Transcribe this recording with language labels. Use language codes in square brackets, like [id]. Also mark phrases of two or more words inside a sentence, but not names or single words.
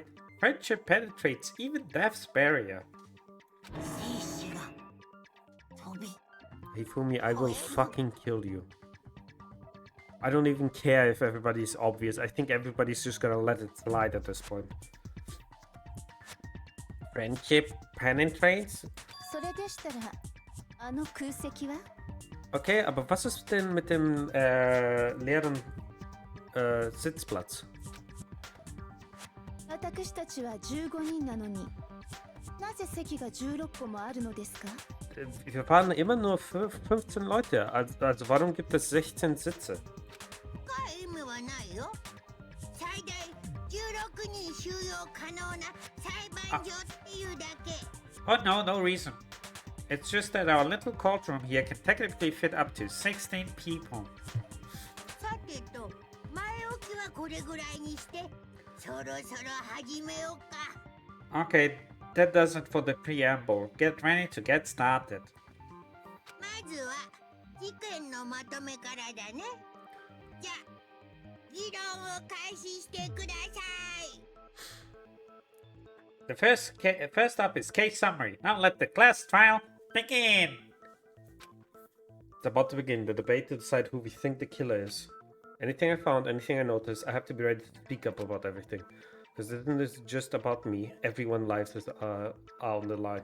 [en] Friendship penetrates even death's barrier. Hifumi, I will fucking kill you. I don't even care if everybody's obvious. I think everybody's just gonna let it slide at this point. Friendship penetrates? [de] Okay, aber was ist denn mit dem leeren Sitzplatz? [ja] 私たちは15人なのになぜ席が16個もあるのですか？ [de] Wir waren immer nur 15 Leute, also warum gibt es 16 Sitze? [ja] 深い意味はないよ。最大16人収容可能な裁判所っていうだけ。 [en] Oh no, no reason. It's just that our little courtroom here can technically fit up to 16 people. [ja] さてと、前置きはこれぐらいにして、そろそろ始めようか。 [en] Okay, that does it for the preamble. Get ready to get started. [ja] まずは事件のまとめからだね。じゃあ、議論を開始してください。 [en] The first up is case summary. Now let the class trial begin. It's about to begin the debate to decide who we think the killer is. Anything I found, anything I noticed, I have to be ready to speak up about everything. Because this isn't just about me, everyone's lives is on the line.